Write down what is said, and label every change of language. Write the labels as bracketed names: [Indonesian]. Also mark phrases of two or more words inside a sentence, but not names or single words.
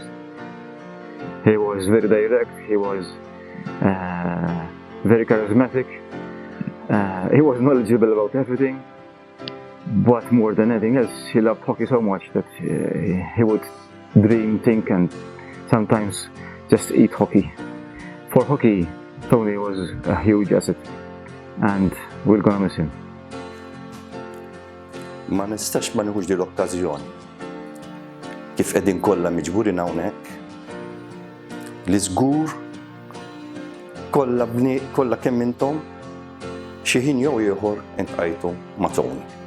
[English] He was very direct, he was very charismatic, he was knowledgeable about everything, but more than anything else, he loved hockey so much that he would dream, think, and sometimes just eat hockey. For hockey, Tony was a huge asset, and we're gonna miss him. [Maltese] Ma nistax ma nieħux din l-okkażjoni. Kif qegħdin kollha miġburin hawnhekk, li żgur kollha kemm intom xi ħin jew ieħor intqajtu ma' Tony.